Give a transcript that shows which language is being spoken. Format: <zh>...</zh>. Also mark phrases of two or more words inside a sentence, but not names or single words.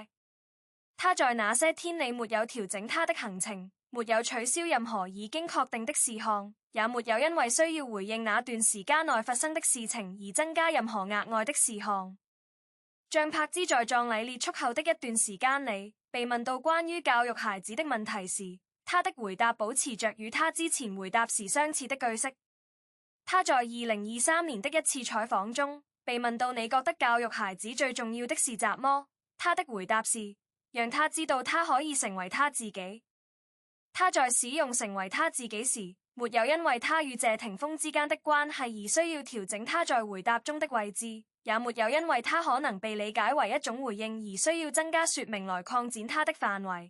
<zh>他在那些天裡沒有調整他的行程，沒有取消任何已經確定的事項，也沒有因為需要回應那段時間內發生的事情而增加任何額外的事項。像柏茲在葬禮結束後的一段時間裡，被問到關於教育孩子的問題時，他的回答保持着與他之前回答時相似的句式。他在2023年的一次採訪中，被問到你覺得教育孩子最重要的是什麼？他的回答是，讓他知道他可以成為他自己。他在使用成為他自己時，沒有因為他與謝霆鋒之間的關係而需要調整他在回答中的位置，也沒有因為他可能被理解為一種回應而需要增加說明來擴展他的範圍。</zh>